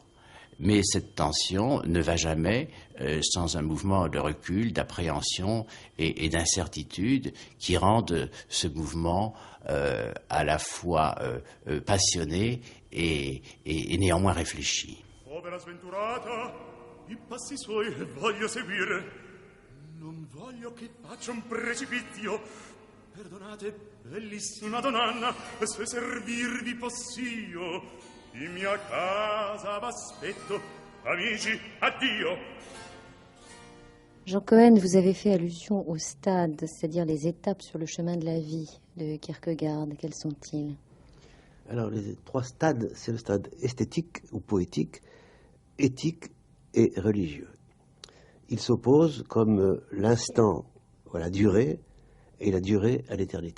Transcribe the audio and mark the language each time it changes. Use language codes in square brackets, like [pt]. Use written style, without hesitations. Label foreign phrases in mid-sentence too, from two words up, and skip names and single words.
[fr] Mais cette tension ne va jamais sans un mouvement de recul, d'appréhension et d'incertitude qui rendent ce mouvement à la fois passionné et néanmoins réfléchi. [it] Povera sventurata, i passi suoi voglio seguire. Non voglio che faccia un precipizio. Perdonate, bellissima donna, se servirvi possio. In mia casa v'aspetto, amici, addio. [fr] Jean Cohen, vous avez fait allusion au stade, c'est-à-dire les étapes sur le chemin de la vie de Kierkegaard. Quels sont-ils? Alors, les trois stades, c'est le stade esthétique ou poétique, éthique et religieux. Ils s'opposent comme l'instant à la durée et la durée à l'éternité.